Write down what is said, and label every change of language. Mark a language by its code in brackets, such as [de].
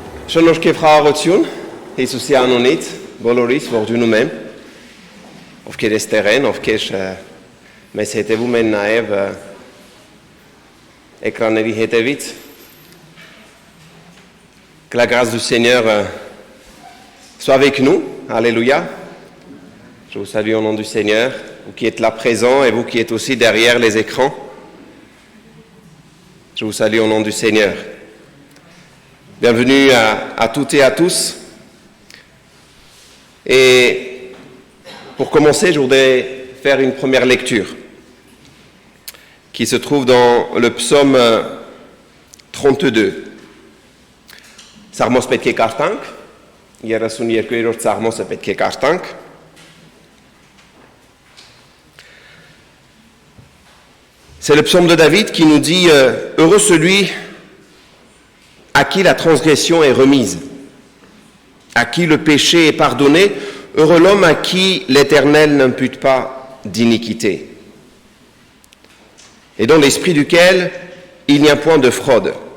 [hy] Շնորհքև խաղաղություն Հիսուսի անունից բոլորիս ողջունում եմ, ովքեր էստեղ են, ովքեր մեզ հետևում են նաև écranների հետևից. [fr] Que la grâce du Seigneur soit avec nous. Alléluia. Je vous salue au nom du Seigneur, vous qui êtes là présents et vous qui êtes aussi derrière les écrans. Je vous salue au nom du Seigneur. Bienvenue à toutes et à tous. Et pour commencer, je voudrais faire une première lecture qui se trouve dans le psaume 32. [hy] Սաղմոս պետք է կարդանք, 32-րդ սաղմոսը պետք է կարդանք. [fr] C'est le psaume de David qui nous dit « Heureux celui à qui la transgression est remise, à qui le péché est pardonné, heureux l'homme à qui l'Éternel n'impute pas d'iniquité, et dans l'esprit duquel il n'y a point de fraude.